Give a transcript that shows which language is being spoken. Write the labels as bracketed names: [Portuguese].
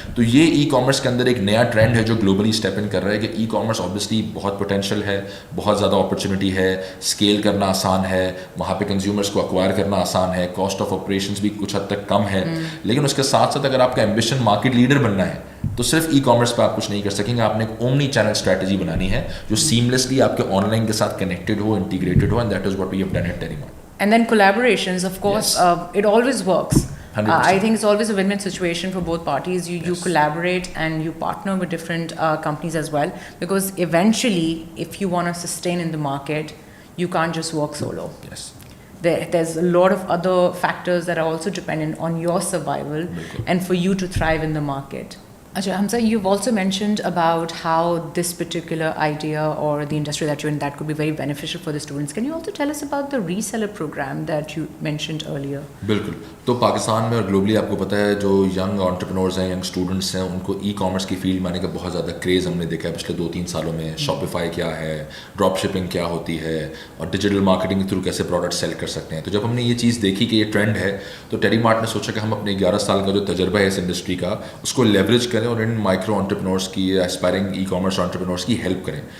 [Urdu] تو یہ e commerce کے اندر ایک نیا ٹرینڈ ہے جو گلوبلی اسٹیپ ان کر رہا ہے کہ ای کامرس آبویسلی بہت پوٹینشیل ہے, بہت زیادہ اپرچونیٹی ہے, اسکیل کرنا آسان ہے, وہاں پہ کنزیومرس کو ایکوائر کرنا آسان ہے, کاسٹ آف آپریشنس بھی کچھ حد تک کم ہے. لیکن اس کے ساتھ ساتھ اگر آپ کا ایمبیشن مارکیٹ لیڈر بننا ہے تو صرف ای کامرس پہ آپ کچھ نہیں کر سکیں گے, آپ نے ایک اومنی چینل اسٹریٹجی بنانی ہے جو سیملیسلی آپ کے آن لائن کے ساتھ connected ہو, integrated ہو, [English] And that is what we have done at Telemart. And then collaborations, of course, Yes. it always works. 100%. I think it's always a win-win situation for both parties. You collaborate and you partner with different companies as well, because eventually, if you want to sustain in the market, you can't just work solo. Yes. There's a lot of other factors that are also dependent on your survival and for you to thrive in the market. Acha, Hamza, you've also mentioned about how this particular idea or the industry that you're in, that could be very beneficial for the students. Can you also tell us about the reseller program that you mentioned earlier? [Urdu] بالکل. تو پاکستان میں اور globally آپ کو پتہ ہے جو young entrepreneurs ہیں, ینگ اسٹوڈنٹس ہیں, ان کو ای کامرس کی فیلڈ میں آنے کا بہت زیادہ کریز ہم نے دیکھا ہے پچھلے 2-3 سالوں میں. شاپیفائی کیا ہے, ڈراپ شپنگ کیا ہوتی ہے, اور ڈیجیٹل مارکیٹنگ کے تھرو کیسے پروڈکٹ سیل کر سکتے ہیں. تو جب ہم نے یہ چیز دیکھی کہ یہ ٹرینڈ ہے تو ٹیلی مارٹ نے سوچا کہ ہم اپنے 11 سال کا جو تجربہ ہے اس انڈسٹری کا اس کو لیوریج کریں اور ان مائکرو انٹرپرینورس کی یا اسپائرنگ ای کامرس انٹرپرینورس کی ہیلپ کریں.